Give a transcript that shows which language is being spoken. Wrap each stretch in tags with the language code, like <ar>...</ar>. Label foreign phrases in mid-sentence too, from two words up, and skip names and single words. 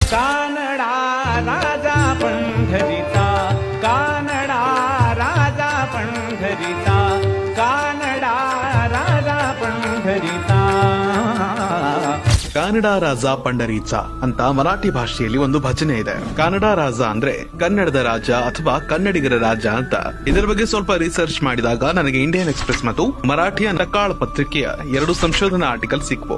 <mr>कानडा राजा पंढरीचा, कानडा राजा पंढरीचा, कानडा राजा पंढरीचा. कानडा राजा पंढरीचा</mr> <kn>ಅಂತ ಮರಾಠಿ ಭಾಷೆಯಲ್ಲಿ ಒಂದು ಭಜನೆ ಇದೆ.</kn> <mr>कानडा राजा</mr> <kn>ಅಂದ್ರೆ ಕನ್ನಡದ ರಾಜ ಅಥವಾ ಕನ್ನಡಿಗರ ರಾಜ ಅಂತ. ಇದರ ಬಗ್ಗೆ ಸ್ವಲ್ಪ ರಿಸರ್ಚ್ ಮಾಡಿದಾಗ ನನಗೆ ಇಂಡಿಯನ್ ಎಕ್ಸ್ಪ್ರೆಸ್ ಮತ್ತು ಮರಾಠಿಯ ಸಕಾಳ ಪತ್ರಿಕೆಯ 2 ಸಂಶೋಧನಾ ಆರ್ಟಿಕಲ್ ಸಿಕ್ವು.</kn>